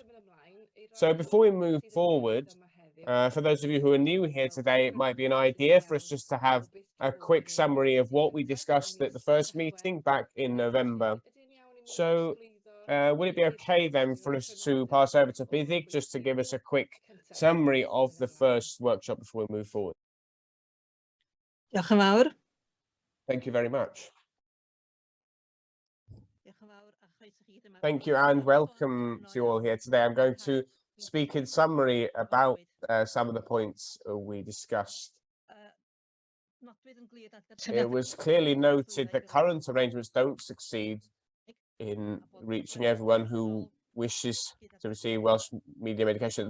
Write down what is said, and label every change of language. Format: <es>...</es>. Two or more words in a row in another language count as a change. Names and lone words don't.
<en>So before we move forward, for those of you who are new here today, it might be an idea for us just to have a quick summary of what we discussed at the first meeting back in November. So would it be okay then for us to pass over to Bidig just to give us a quick summary of the first workshop before we move forward?</en> <cy>Diolch yn fawr.</cy> <en>Thank you very much. Thank you and welcome to you all here today. I'm going to speak in summary about some of the points we discussed. It was clearly noted that current arrangements don't succeed in reaching everyone who wishes to receive Welsh medium education.</en>